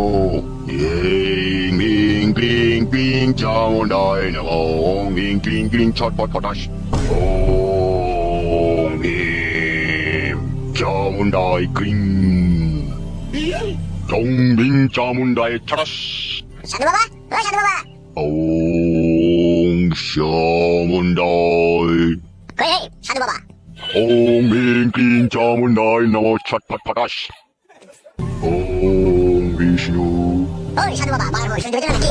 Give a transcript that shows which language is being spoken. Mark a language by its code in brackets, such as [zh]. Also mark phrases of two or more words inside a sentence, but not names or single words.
[sa] ह्रीं क्लीं क्लीं चामुण्डाय नमो। ओम ह्रीं क्लीं छटपट फटाश। ओम भीम चामुण्डाय क्लीं। ओम भीम चामुण्डाय छटाश। [bn] সাধু বাবা, ও সাধু বাবা। [sa] ওম চামুণ্ডায়। [bn] কই রে সাধু বাবা? [sa] ওম ভীম ক্লিং চামুণ্ডায় নমঃ ছটফট ফটাস। [bn] ওই সাধু বাবা বাড়ার বয়স হয়েছে নাকি?